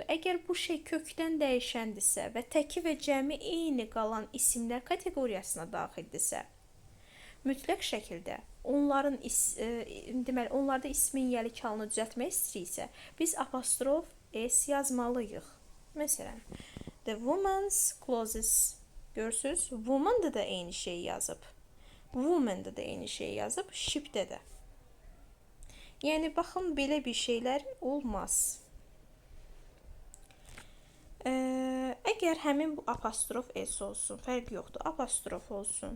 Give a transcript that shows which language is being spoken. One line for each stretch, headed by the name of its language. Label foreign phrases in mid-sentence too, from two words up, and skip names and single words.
Azerbaijani: Əgər bu şey kökdən dəyişəndirsə və təki və cəmi eyni qalan isimlər kateqoriyasına daxildirsə, mütləq şəkildə onlarda ismin yelik halını düzəltmək istəyiriksə, biz apostrof s yazmalıyıq. Məsələn,
English: the woman's clothes.
Azerbaijani: Görürsünüz, woman-da da eyni şey yazıb. Woman-da da eyni şey yazıb, ship-də də. Yəni, baxın, belə bir şeylər olmaz. Əgər həmin bu apostrof s olsun, fərq yoxdur, apostrof olsun.